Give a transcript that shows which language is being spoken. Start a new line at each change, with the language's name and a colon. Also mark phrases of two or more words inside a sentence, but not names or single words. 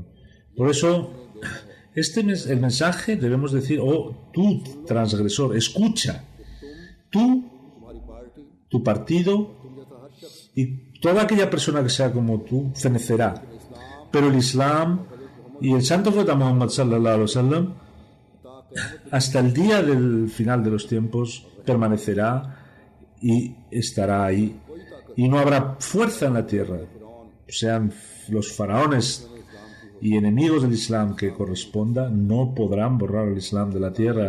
Spanish: Por eso, el mensaje debemos decir: oh, tú transgresor, escucha. Tú, tu partido y toda aquella persona que sea como tú fenecerá. Pero el Islam y el santo profeta Muhammad
Arabic: صلى الله عليه وسلم,
Spanish: hasta el día del final de los tiempos, permanecerá y estará ahí, y no habrá fuerza en la tierra, sean los faraones y enemigos del Islam que corresponda, no podrán borrar el Islam de la tierra.